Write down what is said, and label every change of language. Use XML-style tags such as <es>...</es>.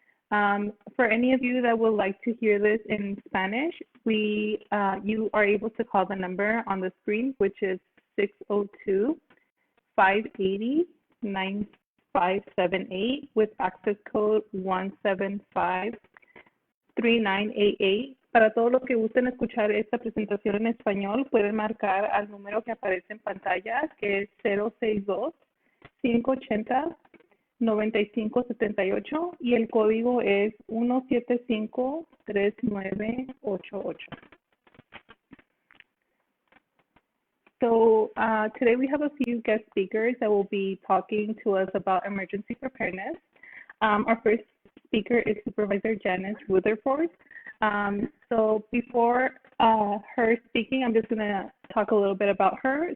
<en>For any of you that would like to hear this in Spanish, you are able to call the number on the screen, which is 602-580-9578 with access code 1753988.</en> <es>Para todos los que gusten escuchar esta presentación en español, pueden marcar al número que aparece en pantalla, que es 062-580-9578 y el código es 1753988.</es> <en>So today we have a few guest speakers that will be talking to us about emergency preparedness. Our first speaker is Supervisor Janice Rutherford. So before her speaking, I'm just going to talk a little bit about her.</en>